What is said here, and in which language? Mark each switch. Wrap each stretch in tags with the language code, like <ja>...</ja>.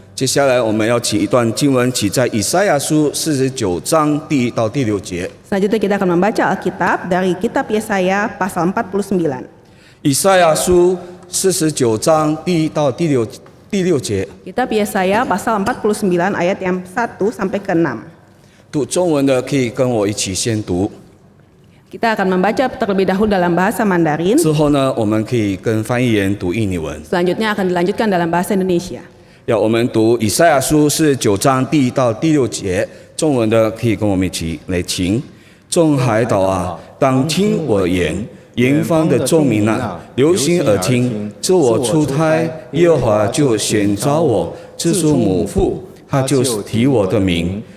<zh>接下来我们要起一段经文，起在以赛亚书49章第1到第6节。</zh> <id>Selanjutnya kita akan membaca Alkitab dari kitab Yesaya pasal 49.</id> <zh>以赛亚书49章第1到第6节。</zh> <id>Kitab Yesaya pasal 49 ayat yang 1 sampai ke 6.</id> <zh>读中文的可以跟我一起先读，</zh> <id>Kita akan membaca terlebih dahulu dalam bahasa Mandarin.</id> <zh>之后呢，我们可以跟翻译员读印尼文。</zh> <id>Selanjutnya akan dilanjutkan dalam bahasa Indonesia.</id> <zh>要我们读以赛亚书49章第1到第6节，中文的可以跟我们一起来请。众海岛啊，当听我言；远方的众民啊，留心耳听。自我出胎，耶和华就选召我；自出母腹，他就提我的名。</zh>